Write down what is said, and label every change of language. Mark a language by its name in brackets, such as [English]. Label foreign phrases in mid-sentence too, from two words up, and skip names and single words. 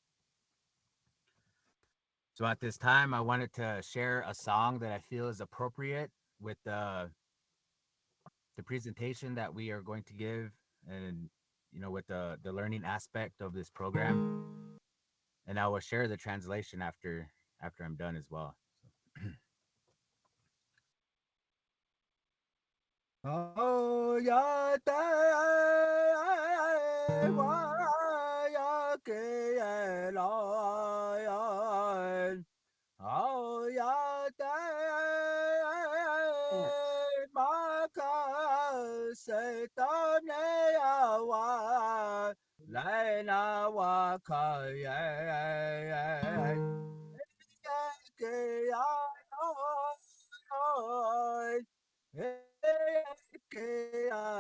[English] So at this time, I wanted to share a song that I feel is appropriate with the presentation that we are going to give, and with the learning aspect of this program. And I will share the translation after I'm done as well. Oh ya te wa ya ke la ya. Oh ya te ma ka se ta ne ya wa lai na wa ka ye ke ya no.